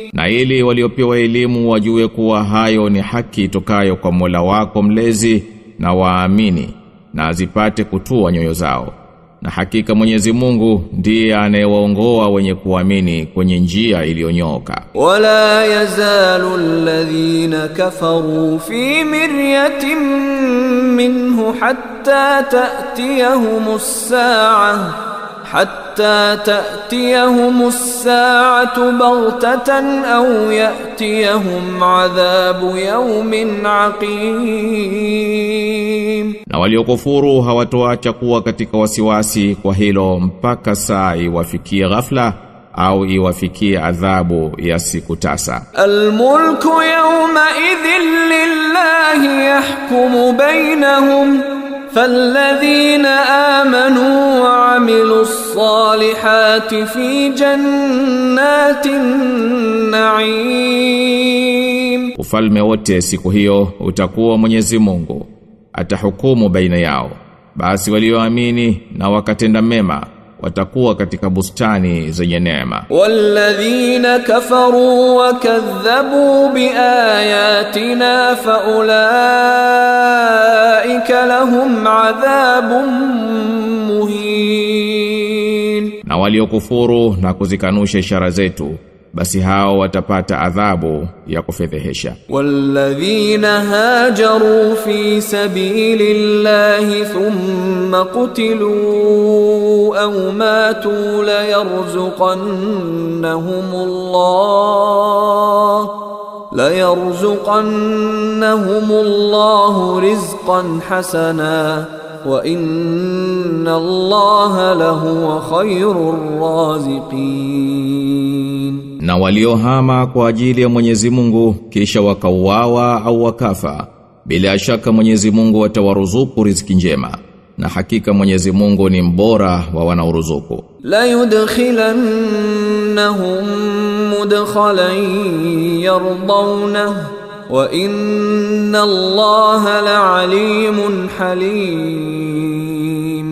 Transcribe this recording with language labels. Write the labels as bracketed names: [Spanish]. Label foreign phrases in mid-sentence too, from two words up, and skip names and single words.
[Swahili] Na ili waliopewa elimu wajue kuwa hayo ni haki itokayo kwa Mola wako mlezi, na waamini na azipate kutua nyoyo zao, na hakika Mwenyezi Mungu ndiye anayewaongoa wenye kuamini kwenye njia iliyonyooka. [Arabic] ولا يزال الذين كفروا في مرية منه حتى تأتيهم الساعة بغتة أو يأتيهم عذاب يوم عقيم. [Swahili] Na waliokufuru hawatoacha kuwa katika wasiwasi kwa hilo mpaka saa iwafikie ghafla au iwafikie adhabu ya siku tasa. [Arabic] الملك يومئذ لله يحكم بينهم فالذين آمنوا وعملوا الصالحات في جنات النعيم. [Swahili] ufalme wote siku hiyo utakuwa Mwenyezi Mungu, atahukumu baina yao. Basi walioamini na wakatenda mema watakuwa katika bustani zenye neema. [Arabic] والذين كفروا وكذبوا بآياتنا فأولئك لهم عذاب مهين, [Swahili] na waliokufuru na kuzikanusha ishara zetu, basi hao watapata adhabu ya kufedhehesha. [Arabic] والذين هاجروا في سبيل الله ثم قتلوا أو ماتوا ليرزقنهم الله رزقا حسنا وإن الله لهو خير الرازقين. [Swahili] Na waliohama kwa ajili ya Mwenyezi Mungu kisha wakauawa au wakafa, bila shaka Mwenyezi Mungu atawaruzuku riziki njema, na hakika Mwenyezi Mungu ni mbora wa wanaoruzuku. [Arabic] ليدخلنهم مدخلا يرضونه وإن الله لعليم حليم.